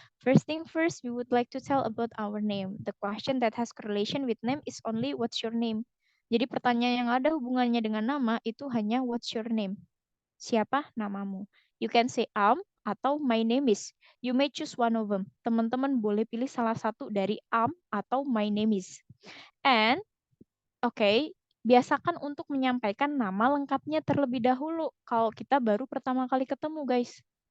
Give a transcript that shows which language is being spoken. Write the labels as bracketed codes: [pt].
[en] First thing first, we would like to tell about our name. The question that has correlation with name is only what's your name. [id] Jadi pertanyaan yang ada hubungannya dengan nama itu hanya what's your name. Siapa namamu? [en] You can say [id] atau my name is. [en] You may choose one of them. [id] Teman-teman boleh pilih salah satu dari atau my name is. And okay, biasakan untuk menyampaikan nama lengkapnya terlebih dahulu kalau kita baru pertama kali ketemu, guys.